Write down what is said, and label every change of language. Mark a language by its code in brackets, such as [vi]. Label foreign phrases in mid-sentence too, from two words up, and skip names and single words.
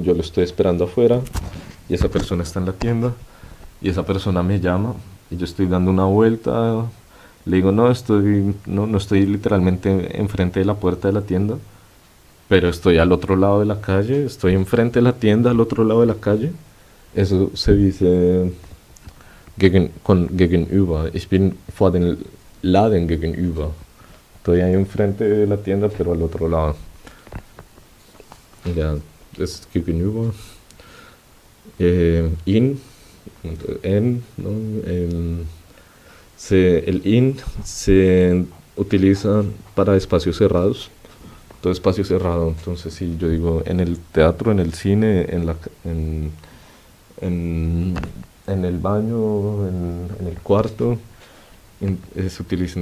[es] Yo lo estoy esperando afuera y esa persona está en la tienda y esa persona me llama y yo estoy dando una vuelta, le digo no estoy literalmente enfrente de la puerta de la tienda, pero estoy al otro lado de la calle, estoy enfrente de la tienda al otro lado de la calle. Eso se dice gegenüber. [de] Ich bin vor den Laden gegenüber. [es] Estoy ahí enfrente de la tienda, pero al otro lado. Ya, es gegenüber. In, en, ¿no? El in se utiliza para espacios cerrados. Todo espacio cerrado. Entonces, si yo digo en el teatro, en el cine, en, en el baño, en el cuarto, se utiliza.